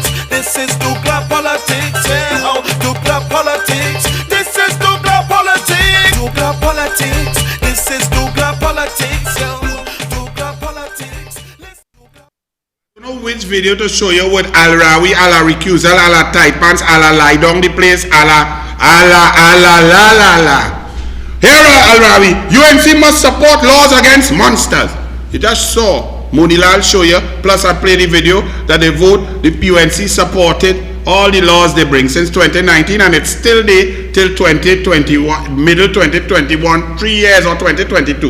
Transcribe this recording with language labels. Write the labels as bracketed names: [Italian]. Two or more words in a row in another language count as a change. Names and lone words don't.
[English] This is Douglas politics, yeah. Douglas politics. This is Douglas politics. Douglas politics. This is Douglas politics, yo. Douglas politics. You know which video to show you with Al Rawi, a la recusal, a la tight pants, a la lie down the place, a la. Here, Al Rawi, UNC must support laws against monsters. You just saw Monilal show you, plus I played the video that they vote, the PUNC supported all the laws they bring since 2019 and it's still there till 2021, middle 2021, 3 years or 2022.